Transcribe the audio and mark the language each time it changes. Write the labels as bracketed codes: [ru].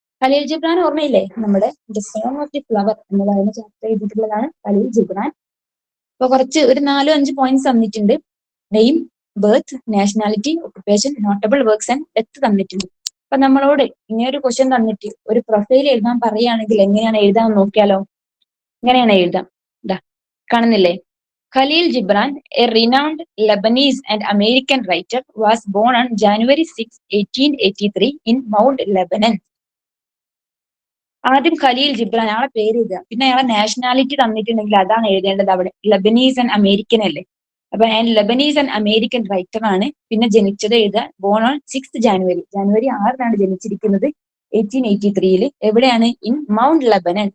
[ml] ഖലീൽ ജിബ്രാൻ ഓർമ്മയില്ലേ? നമ്മുടെ the song of the flower എന്ന് പറയുന്ന ചാപ്റ്റർ എഴുതിയിട്ടുള്ളതാണ് ഖലീൽ ജിബ്രാൻ. അപ്പൊ കുറച്ച് ഒരു 4-5 പോയിന്റ്സ് തന്നിട്ടുണ്ട്. Name, birth, nationality, occupation, notable works and death തന്നിട്ടുണ്ട്. അപ്പൊ നമ്മളോട് ഇങ്ങനെ ഒരു ക്വസ്റ്റ്യൻ തന്നിട്ട് ഒരു പ്രൊഫൈൽ എഴുതാൻ പറയുകയാണെങ്കിൽ എങ്ങനെയാണ് എഴുതാൻ നോക്കിയാലോ? ഇങ്ങനെയാണ് എഴുതാം. ഇതാ കാണുന്നില്ലേ? [en] Khalil Gibran, a renowned Lebanese and American writer, was born on January 6, 1883 in Mount Lebanon. [ml] ആദ്യം ഖലീൽ ജിബ്രാൻ അയാളെ പേര് എഴുതുക. പിന്നെ അയാളെ നാഷണാലിറ്റി തന്നിട്ടുണ്ടെങ്കിൽ അതാണ് എഴുതേണ്ടത്. അവിടെ ലെബനീസ് ആൻഡ് അമേരിക്കൻ അല്ലേ? അപ്പൊ ലെബനീസ് ആൻഡ് അമേരിക്കൻ റൈറ്റർ ആണ്. പിന്നെ ജനിച്ചത് എഴുതുക. [en] born on 6 January, [ml] ജനുവരി 6 ജനിച്ചിരിക്കുന്നത് 1883. എവിടെയാണ്? [en] In Mount Lebanon.